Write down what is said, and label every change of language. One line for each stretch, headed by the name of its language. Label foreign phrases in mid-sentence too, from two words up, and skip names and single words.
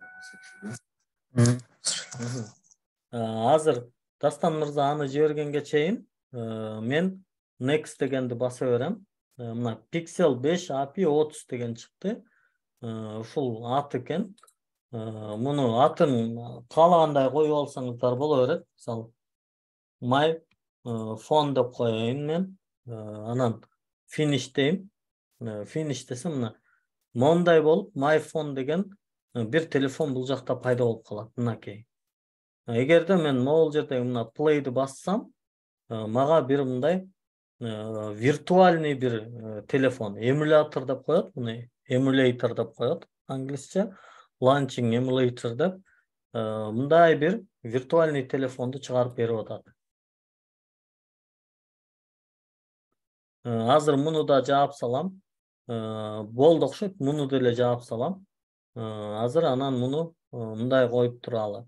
Kyrgyz: Азыр Дастан мырза аны жибергенге чейин мен next дегенди баса берем. Мына Pixel 5 API 30 деген чыкты. Ушул ат экен. Муну атын каалагандай коюп алсаңыздар боло берет. Мисалы
English: my phone
Kyrgyz: деп коеюн мен. Анан finish дейм. Finish десем мына мондай болуп
English: my phone
Kyrgyz: деген бир телефон бул жакта пайда болуп калат. Мынакей. Эгерде мен могул жерде мына play'ди бассам, мага бир мындай виртуальный бир телефон, эмулятор деп коет, муну emulator деп коет англисче,
English: launching emulator
Kyrgyz: деп, мындай бир виртуальный телефонду чыгарып берип атат. Азыр муну да жаап салам. Болду окшойт, муну деле жаап салам. Азыр анан муну мындай коюп туралы.